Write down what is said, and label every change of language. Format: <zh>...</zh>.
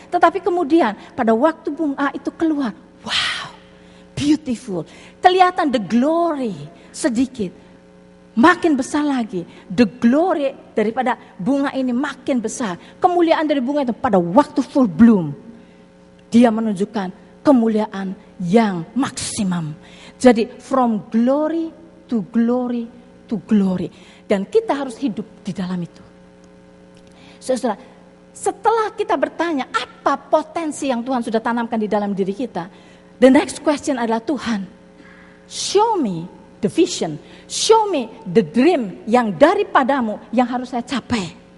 <id>Tetapi kemudian pada waktu bunga itu keluar, wow, beautiful. Kelihatan</id> <en>the glory</en> <id>sedikit, makin besar lagi.</id> <en>The glory</en> <id>daripada bunga ini makin besar. Kemuliaan dari bunga itu pada waktu full bloom. Dia menunjukkan kemuliaan yang maksimum.</id> <en>Jadi from glory to glory to glory.</en> <id>Dan kita harus hidup di dalam itu. Saudara, setelah kita bertanya apa potensi yang Tuhan sudah tanamkan di dalam diri kita.</id> <en>The next question adalah, Tuhan, show me the vision, show me the dream</en> <id>yang daripadamu yang harus saya capai.</id>